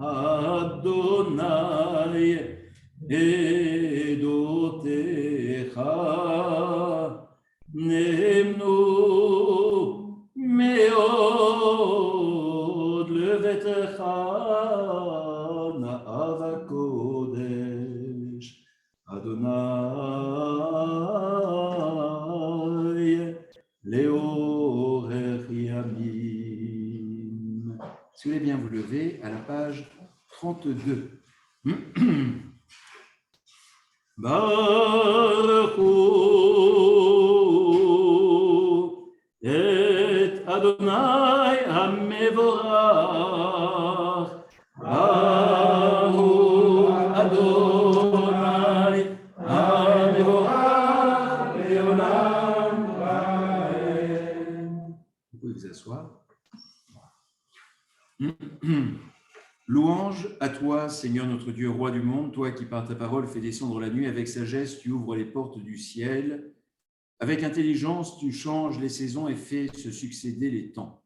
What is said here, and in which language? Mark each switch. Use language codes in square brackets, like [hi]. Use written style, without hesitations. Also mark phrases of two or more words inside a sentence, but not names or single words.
[he] אדוני עדותיך נאמנו מאוד לביתך נאב הקודש אדוני לאורך ימים. [fr] Si vous voulez bien vous lever à la page 32. [he] ברוך את אדוני המבורך ברוך אדוני המבורך לעולם ועד. [fr] Vous pouvez vous asseoir. Louange à toi, Seigneur notre Dieu, roi du monde, toi qui par ta parole fais descendre la nuit, avec sagesse tu ouvres les portes du ciel, avec intelligence tu changes les saisons et fais se succéder les temps.